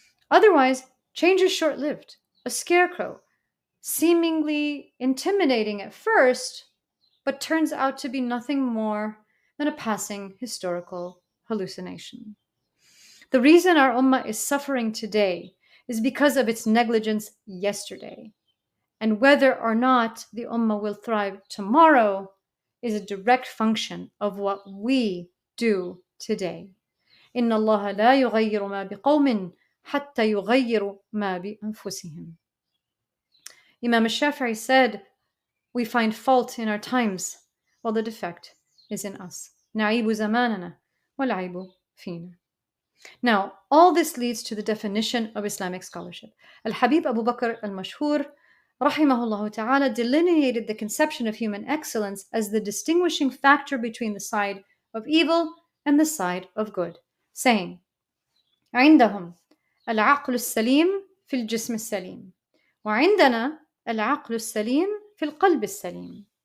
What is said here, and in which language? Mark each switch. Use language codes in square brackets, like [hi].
[en] Otherwise, change is short lived, a scarecrow, seemingly intimidating at first, but turns out to be nothing more than a passing historical hallucination. The reason our ummah is suffering today is because of its negligence yesterday. And whether or not the ummah will thrive tomorrow is a direct function of what we do today. [ar] إن الله لا يغير ما بقوم حتى يغيروا ما بأنفسهم. [en] Imam al-Shafi'i said, we find fault in our times, while the defect is in us. [ar] نعيب زماننا والعيب فينا. [en] Now, all this leads to the definition of Islamic scholarship. Al-Habib Abu Bakr al-Mashhur, rahimahullah ta'ala, delineated the conception of human excellence as the distinguishing factor between the side of evil and the side of good, saying, [ar] عندهم العقل السليم في الجسم السليم وعندنا العقل السليم في القلب السليم.